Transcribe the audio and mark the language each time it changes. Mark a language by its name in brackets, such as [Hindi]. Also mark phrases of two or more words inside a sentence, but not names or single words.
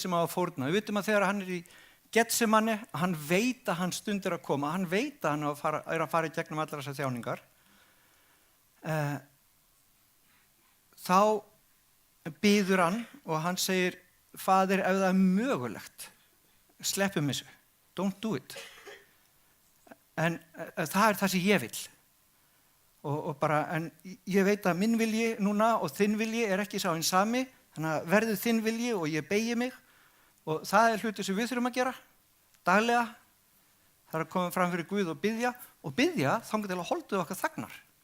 [Icelandic] Við vitum að þegar hann í Getsemani, hann veit að hann stundir að koma, hann veit að hann er að fara í gegnum allar þessar þjáningar. Þá biður hann og hann segir, Faðir, ef það er mögulegt, sleppum þessu, [English] don't do it. [Icelandic] En það er það sem ég vil. Og bara, en ég veit að minn vilji núna og þinn vilji er ekki sá hinn sami, þannig að verður þinn vilji og ég beygi mig. Og það er hluti sem við þurfum að gera, daglega. Það er að koma fram fyrir Guð og biðja þangað til að holduð okkar þagnar.